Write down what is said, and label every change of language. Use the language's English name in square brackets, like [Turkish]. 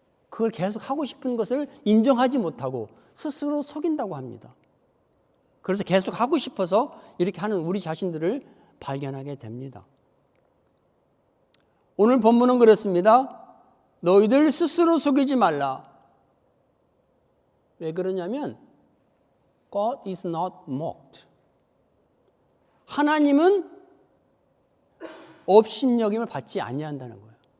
[Korean] 그걸 계속 하고 싶은 것을 인정하지 못하고 스스로 속인다고 합니다. 그래서 계속 하고 싶어서 이렇게 하는 우리 자신들을 발견하게 됩니다. 오늘 본문은 그렇습니다. 너희들 스스로 속이지 말라. 왜 그러냐면 [English] God is not mocked. [Korean] 하나님은 업신여김을 받지 아니한다는 거예요.